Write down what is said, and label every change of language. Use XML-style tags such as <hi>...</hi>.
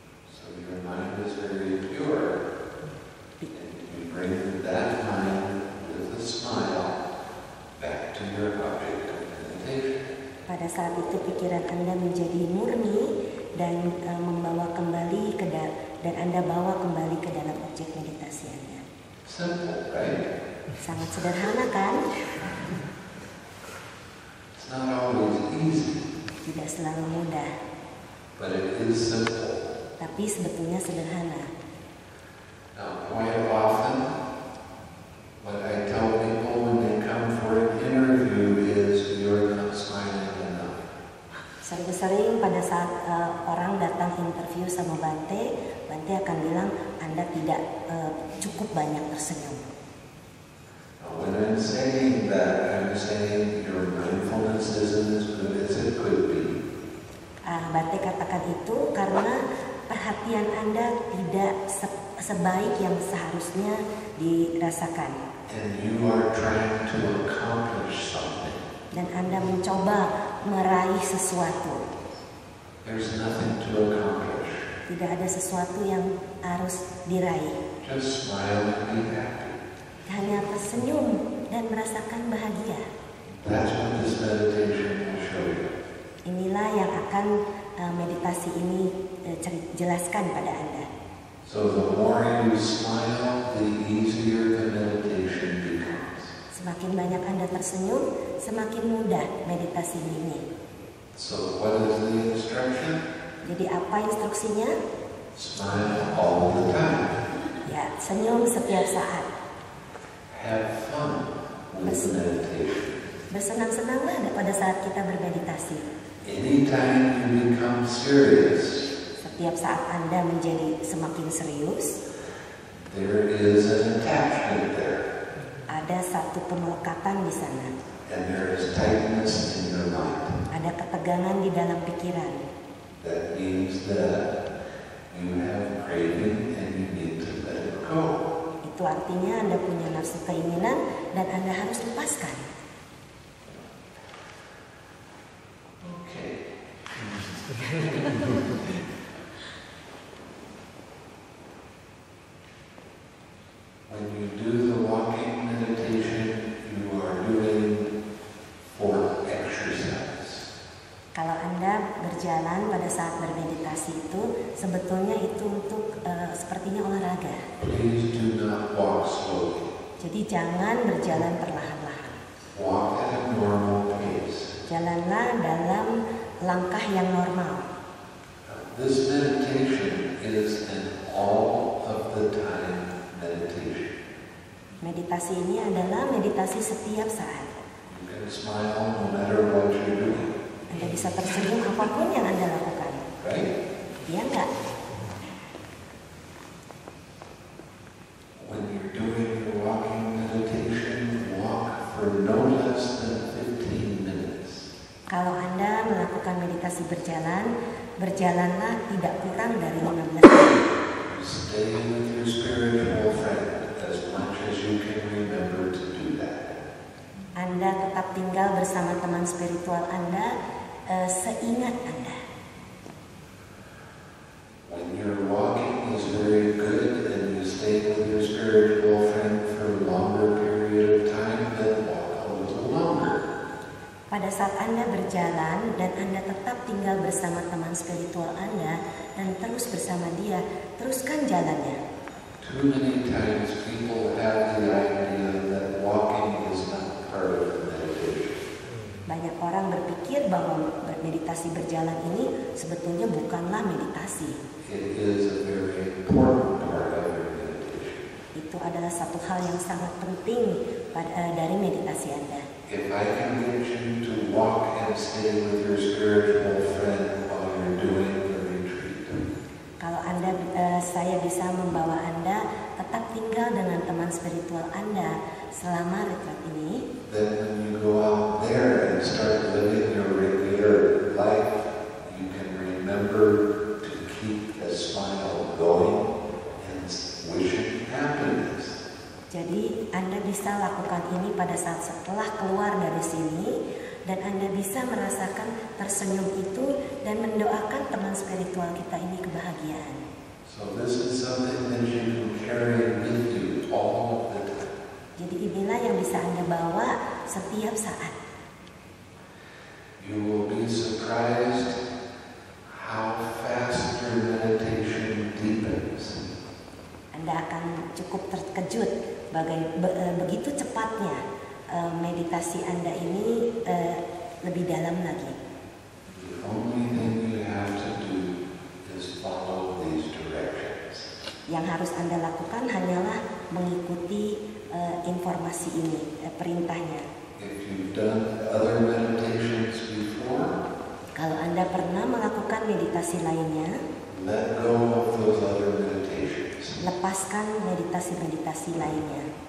<en>So your mind is very pure, and you bring that mind with a smile back to your object of meditation.</en> <id>Pada saat itu pikiran Anda menjadi murni dan membawa kembali dan Anda bawa kembali ke dalam objek meditasi Anda.</id> <en>Simple, right?</en> <id>Sangat sederhana kan?</id> <en>It's not always easy,</en> <id>Tidak selalu mudah,</id> <en>but it is simple.</en> <id>tapi sebetulnya sederhana.</id> <en>Now, quite often, what I tell people when they come for an interview is you're not smiling enough.</en> <id>Sering-sering pada saat orang datang interview sama Bante akan bilang Anda tidak cukup banyak tersenyum.</id> <en>Now, when I'm saying that, I'm saying your mindfulness isn't as good as it could be.</en> <id>Bante katakan itu karena perhatian Anda tidak sebaik yang seharusnya dirasakan.</id> <en>And you are trying to accomplish something.</en> <id>Dan Anda mencoba meraih sesuatu.</id> <en>There's nothing to accomplish.</en> <id>Tidak ada sesuatu yang harus diraih.</id> <en>Just smile and be happy.</en> <id>Hanya tersenyum dan merasakan bahagia.</id> <en>That's what this meditation will show you.</en> <id>Inilah yang akan meditasi ini jelaskan pada Anda.</id> <en>So the more you smile, the easier the meditation becomes.</en> <id>Semakin banyak Anda tersenyum, semakin mudah meditasi ini.</id> <en>So what is the instruction?</en> <id>Jadi apa instruksinya?</id> <en>Smile all the time.</en> <id>Ya, senyum setiap saat.</id> <en>Have fun with the meditation.</en> <id>Bersenang-senanglah pada saat kita bermeditasi.</id> <en>Anytime you become serious,</en> <id>Setiap saat Anda menjadi semakin serius,</id> <en>there is an attachment there.</en> <id>ada satu pemelekatan di sana.</id> <en>And there is tightness in your mind.</en> <id>Ada ketegangan di dalam pikiran.</id> <en>That means that you have craving and you need to let it go.</en> <id>Itu artinya Anda punya nafsu keinginan dan Anda harus lepaskan.</id> <en>Okay. When you do the walking meditation, you are doing for exercise.</en> <id>Kalau Anda berjalan pada saat bermeditasi itu, sebetulnya itu untuk sepertinya olahraga.</id> <en>Please do not walk slowly.</en> <id>Jadi jangan berjalan perlahan-lahan.</id> <en>Walk at a normal pace.</en> <id>Jalanlah dalam langkah yang normal.</id> <en>This meditation is an all of the time meditation.</en> <id>Meditasi ini adalah meditasi setiap saat.</id> <en>You can smile no matter what you're doing,</en> <id>Anda bisa tersenyum apapun yang Anda lakukan.</id> <en>right?</en> <id>Iya enggak?</id> <en>When you're doing your walking meditation, walk for no less than 15 minutes.</en> <id>Kalau Anda Anda melakukan meditasi berjalan, berjalanlah tidak kurang dari 15 menit.</id> <en>Stay with your spiritual friend as much as you can remember to do that.</en> <id>Anda tetap tinggal bersama teman spiritual Anda seingat Anda.</id> <en>When you're walking is very good and you stay with your spiritual friend for a longer period of time, then walk a little longer.</en> <id>Pada saat Anda berjalan dan Anda tetap tinggal bersama teman spiritual Anda dan terus bersama dia, teruskan jalannya.</id> <en>Too many times people have the idea that walking is not part of meditation.</en> <id>Banyak orang berpikir bahwa meditasi berjalan ini sebetulnya bukanlah meditasi.</id> <en>It is a very important part of your meditation.</en> <id>Itu adalah satu hal yang sangat penting dari meditasi Anda.</id> <en>If I can get you to walk and stay with your spiritual friend while you're doing the retreat,</en> <id>Kalau saya bisa membawa Anda tetap tinggal dengan teman spiritual Anda selama retreat ini,</id> <en>then when you go out there and start living your regular life, you can remember to keep the smile going and wishing happiness.</en> <id>jadi Anda bisa lakukan ini pada saat setelah keluar dari sini dan Anda bisa merasakan tersenyum itu dan mendoakan teman spiritual kita ini kebahagiaan.</id> <en>So this is something that you can carry with you all of the time.</en> <id>Jadi inilah yang bisa Anda bawa setiap saat.</id> <en>You will be surprised how fast your meditation deepens.</en> <id>Anda akan cukup terkejut begitu cepatnya meditasi Anda ini lebih dalam lagi.</id> <en>The only thing you have to do is follow these directions.</en> <id>Yang harus Anda lakukan hanyalah mengikuti informasi ini, perintahnya.</id> <en>If you've done other meditations before,</en> <id>Kalau Anda pernah melakukan meditasi lainnya,</id> <en>let go of those other meditations.</en> <id>lepaskan meditasi-meditasi lainnya.</id>